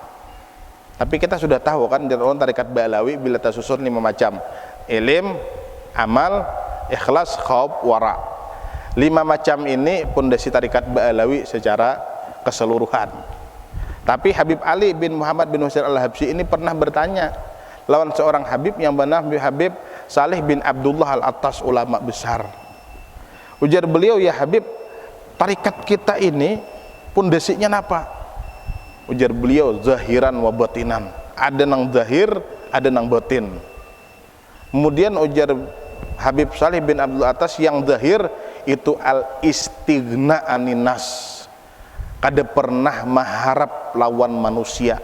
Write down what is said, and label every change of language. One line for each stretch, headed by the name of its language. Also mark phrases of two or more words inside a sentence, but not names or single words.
Indonesian: Tapi kita sudah tahu kan dalam tarikat Ba'alawi bila tersusun 5 macam: ilim, amal, ikhlas, khauf, wara. 5 macam ini pondasi tarikat Ba'alawi secara keseluruhan.
Banjar: Tapi Habib Ali bin Muhammad bin Husain Al-Habsyi ini pernah bertanya lawan seorang Habib yang bernama Habib Saleh bin Abdullah Al-Attas, ulama besar. Ujar beliau, ya Habib, tarikat kita ini pondasinya apa? Ujar beliau,
Arabic: ظاهرا وباطنا.
Banjar: Ada nang zahir, ada nang batin. Kemudian ujar Habib Saleh bin Abdul Atas, yang zahir itu
Arabic: الاستغناء عن الناس,
Banjar: kada pernah mengharap lawan manusia.